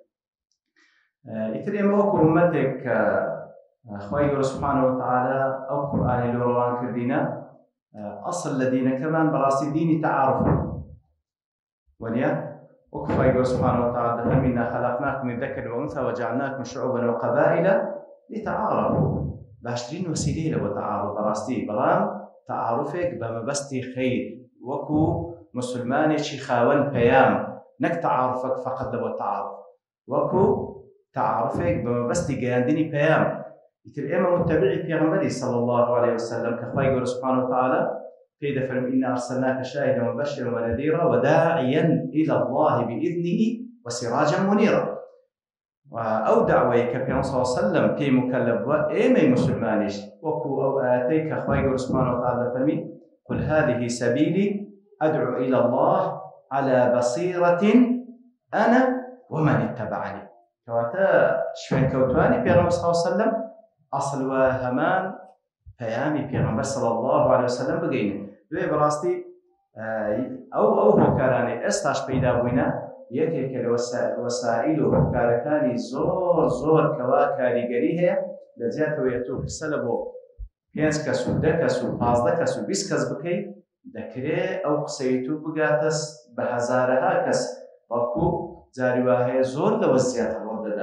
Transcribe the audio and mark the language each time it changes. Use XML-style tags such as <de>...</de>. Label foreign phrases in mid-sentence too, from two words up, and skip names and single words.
<ckb>ئیتر ئێمە وەکو ئومەتێک کە خوای گەورە</ckb> <ar>سوبحانەهو وتەعالا</ar> <ckb>ئەو قورئانی لێ ڕەوان کردینە، ئەسڵ لە دینەکەمان بەڕاستی دینی تەعارفە وەنیە، وەکو خوای گەورە</ckb> <ar>سوبحانەهو وتەعالا</ar> <ckb>دەفەرمێ</ckb> <ar>ئینا خەلەقناکم من ذەکەر وأنثى وجعلناكم شعوبا وقبائل لتعارفوا.</ar> <ckb>باشترین وەسیلەیە لە بۆ تەعارف بەڕاستی، بەڵام تەعارفێک بە مەبەستی خەیر وەکو مسلمانێکی خاوەن پەیام، نەک تەعارفێک فەقەت لە بۆ تەعارف، وەکو تعارفێک بە مەبەستی گەیاندنی پەیام. ئیتر ئێمە متەبعی پێغەمبەری</ckb> <ar>صلی الله عليه وسلم</ar> <ckb>کە خوای گەورە</ckb> <ar>سوبحانەهو وتەعالا</ar> <ckb>پێی دەفەرمێ</ckb> <ar>ئینا ئەرسەلناکە شاهیدەن ومبەشیرا وەنەذیرا وداعیا إلى الله بإذنه وسراجا منيرا.</ar> <ckb>ئەو داوای کە پێغەمبەر</ckb> <ar>صلی الله عليه وسلم</ar> <ckb>پێی مکەلەف بووە ئێمەی مسلمانیش وەکو ئەو ئاەتەی کە خوای گەورە</ckb> <ar>سوبحانەهو وتەعالا دەفەرمێ قل هذه سبيلي أدعو إلى الله على بصيرة أنا ومن اتبعني.</ar> <ckb>کەواتە شوێنکەوتوانی پێغەمبەر</ckb> <ar>صلی الله عليه وسلم</ar> <ckb>ئەسڵ وە هەمان پەیامی پێغەمبەر</ckb> <ar>صلی الله عليه وسلم</ar> <ckb>بگەینن. دوێ بەڕاستی ئەو هۆکارانەی ئێستاش پەیدا بووینە یەکێکە لە وەسائل و هۆکارەکانی زۆر کەوا کاریگەری هەیە، لە جیاتەوەی تۆ قسە لە بۆ 5 کەس و 10 کەس و 15 کەس و 20 کەس بکەیت، دەکرێت ئەو قسەی تو بگاتە بە هەزارەها کەس، بەڵکو جاری وا هەیە زۆر لەوە زیاتر ڕۆ دەدا.</ckb>